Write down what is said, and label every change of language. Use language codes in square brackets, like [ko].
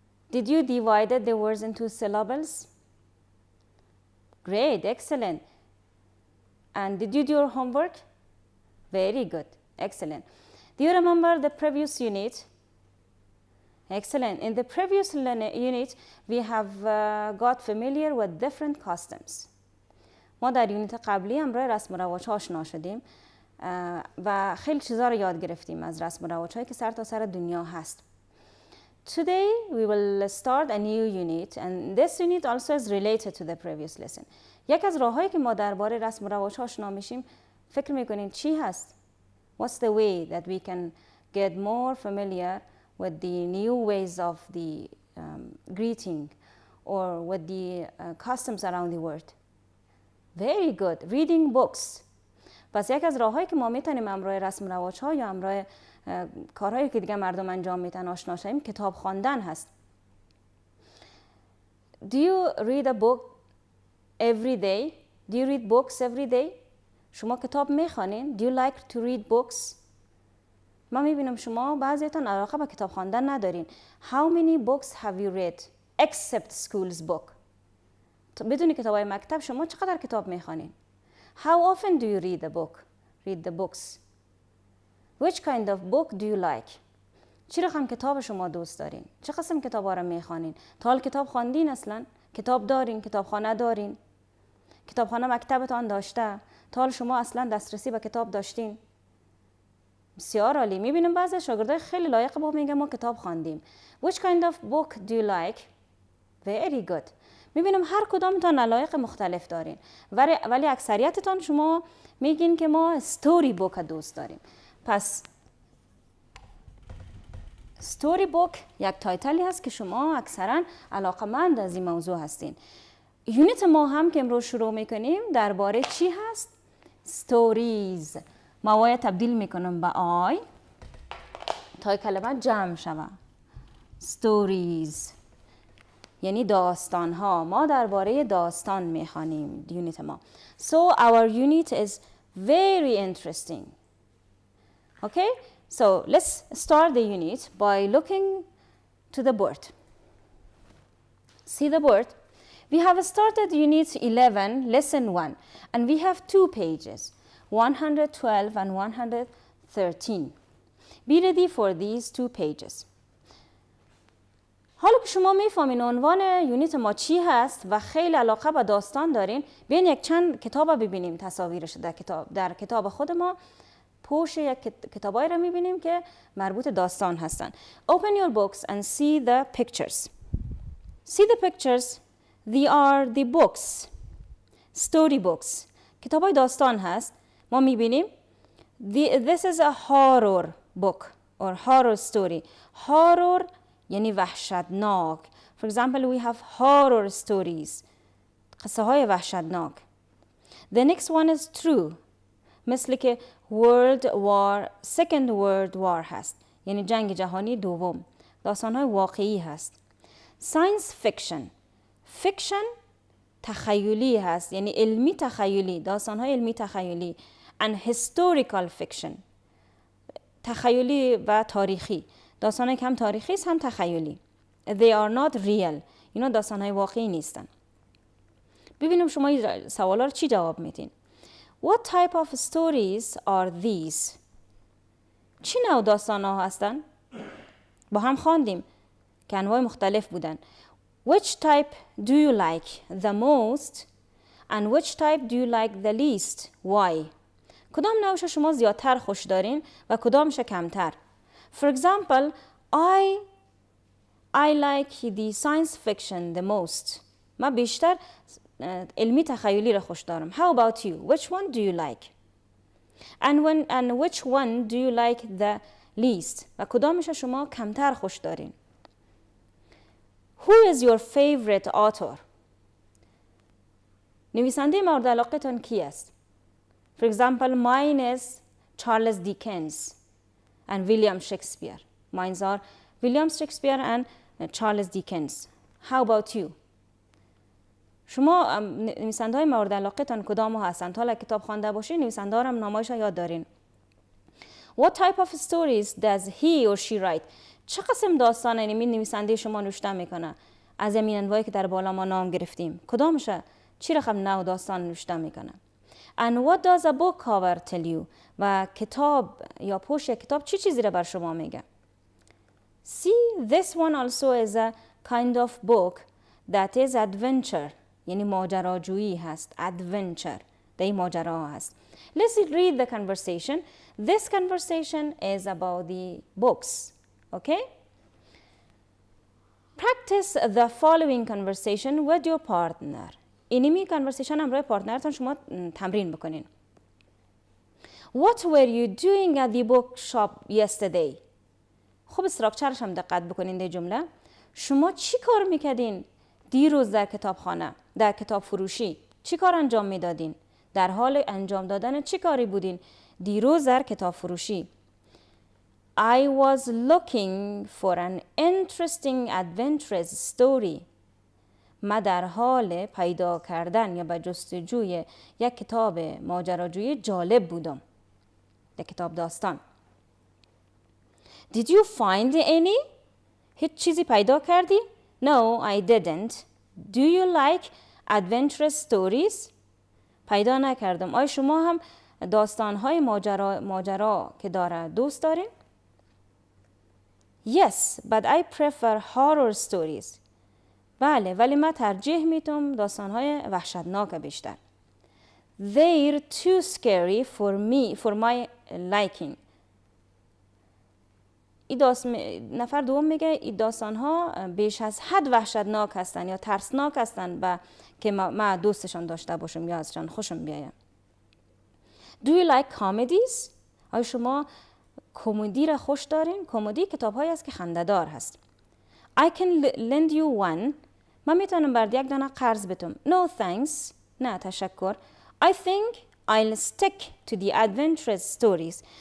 [en] Did you divide the words into syllables? Great, excellent. And did you do your homework? Very good, excellent. Do you remember the previous unit? Excellent. In the previous unit, we have got familiar with different customs. [fa] ما در یونیت قبلی هم روی رسم و رواج آشنا شدیم و خیلی چیزا رو یاد گرفتیم از رسم و رواج هایی که سر تا سر دنیا هست. [en] Today we will start a new unit and this unit also is related to the previous lesson. [fa] یک از راههایی که ما درباره رسم و رواج آشنا میشیم فکر میکنین چی هست؟ [en] What's the way that we can get more familiar with the new ways of the greeting or with the customs around the world? Very good. Reading books. [fa] پس یک از راههایی که ما میتونیم همراه رسم و رواج ها یا همراه کارهایی که دیگه مردم انجام میتن آشنا شیم کتاب خواندن هست. [en] Do you read a book every day? Do you read books every day? [fa] شما کتاب میخوانین؟ [en] Do you like to read books? [fa] ما میبینم شما بعضیتون علاقه به کتاب خواندن ندارین. [en] How many books have you read except school's book? [fa] بدون کتابای مکتب شما چقدر کتاب میخوانین؟ [en] How often do you read a book? Read the books. Which kind of book do you like? [fa] چی رقم کتاب شما دوست دارین؟ چه قسم کتابا رو میخوانین؟ تا حال کتاب خواندین اصلا؟ کتاب دارین؟ کتابخانه دارین؟ کتابخانه مکتبتان داشته؟ تا حال شما اصلا دسترسی به کتاب داشتین؟ بسیار عالی. میبینیم بعضی شاگردای خیلی لایق با میگن ما کتاب خواندیم. [en] Which kind of book do you like? Very good. [fa] میبینم هر کدامتان علایق مختلف دارین ولی اکثریتتان شما میگین که ما استوری بوک دوست داریم. پس استوری بوک یک تایتلی هست که شما اکثرا علاقمند از این موضوع هستین. یونیت ما هم که امروز شروع میکنیم درباره چی هست؟ ستوریز. ما تبدیل میکنم به آی تا کلمه جمع شوه. ستوریز یعنی داستان ها. ما درباره داستان میخوانیم یونیت ما. [en] So our unit is very interesting. Okay? So let's start the unit by looking to the board. See the board? We have started unit 11, lesson 1, and we have 2 pages, 112 and 113. Be ready for these 2 pages. [fa] حالا که شما میفهمین عنوان یونیت ما چی هست و خیلی علاقه به داستان دارین، بیاین یک چند کتاب ببینیم تصاویرش در کتاب خود ما. پوش یک کتابایی رو میبینیم که مربوط داستان هستن. [en] Open your books and see the pictures. See the pictures. They are the books. Story books. [fa] کتابای داستان هست. ما میبینیم [en] this is a horror book or horror story. [fa] Horror یعنی وحشتناک. [en] For example, we have horror stories. [fa] قصه های وحشتناک. [en] The next one is true. [fa] مثل که [en] Second World War [fa] هست. یعنی جنگ جهانی دوم. داستان های واقعی هست. [en] Science fiction. [fa] Fiction تخیلی هست. یعنی علمی تخیلی. داستان های علمی تخیلی. [en] And historical fiction. [fa] تخیلی و تاریخی. داستان‌های که هم تاریخی است هم تخیلی. [en] They are not real. [fa] اینا داستان‌های واقعی نیستن. ببینیم شما این سوالا رو چی جواب میدین. [en] What type of stories are these? [fa] چی نوع داستان‌ها هستن؟ با هم خواندیم که انواع مختلف بودن. [en] Which type do you like the most and which type do you like the least? Why? [fa] کدام نوعش شما زیادتر خوش دارین و کدامش کمتر؟ [en] For example, I like the science fiction the most. [fa] من بیشتر علمی تخیلی را خوش دارم. [en] How about you? Which one do you like? And which one do you like the least? [fa] و کدامش شما کمتر خوش دارین؟ [en] Who is your favorite author? [fa] نویسنده مورد علاقتان کی است؟ [en] For example, mine is Charles Dickens and William Shakespeare. Mine are William Shakespeare and Charles Dickens. How about you? [fa] شما نویسنده های مورد علاقه تان کدام هستند؟ حالا کتاب خوانده باشین نویسنده ها هم نامایش یاد دارین. [en] What type of stories does he or she write؟ [fa] چه قسم داستان این نویسنده شما نوشته میکنه؟ از این انواعی که در بالا ما نام گرفتیم کدامشه؟ چی رقم نوع داستان نوشته میکنه؟ [en] And what does a book cover tell you؟ [fa] و کتاب یا پشت کتاب چی چیزی را بر شما میگه؟ [en] See, this one also is a kind of book that is adventure. [fa] یعنی ماجراجویی هست. Adventure. ده ماجرا هست. [en] Let's read the conversation. This conversation is about the books. Okay? Practice the following conversation with your partner. [fa] اینمی conversation همراه پارتنرتان شما تمرین بکنین. [en] What were you doing at the bookshop yesterday؟ [fa] خوب استراکچرش هم دقت بکنین در جمله. شما چی کار میکردین دیروز در کتابخانه، در کتاب فروشی؟ چی کار انجام میدادین؟ در حال انجام دادن چی کاری بودین دیروز در کتاب فروشی؟ [en] I was looking for an interesting adventurous story. [fa] من در حال پیدا کردن یا به جستجوی یک کتاب ماجراجویی جالب بودم. یک کتاب داستان. [en] Did you find any؟ [fa] هیچ چیزی پیدا کردی؟ [en] No, I didn't. Do you like adventurous stories؟ [fa] پیدا نکردم. آیا شما هم داستان‌های ماجرا که داره دوست دارین؟ [en] Yes, but I prefer horror stories. [fa] بله، ولی من ترجیح میدم داستان‌های وحشتناک بیشتر. [en] They're too scary for my liking. [fa] نفر دوم میگه این داستان‌ها بیش از حد وحشتناک هستن یا ترسناک هستن که من دوستشان داشته باشم یا ازشان خوشم بیایم. [en] Do you like comedies؟ [fa] آیا شما کمدی را خوش دارین؟ کمدی کتاب‌هایی است که خنده‌دار هست. [en] I can lend you one. [fa] من میتونم برات یک دانه قرض بدم. [en] No thanks. [fa] نه تشکر. [en] I think I'll stick to the adventurous stories.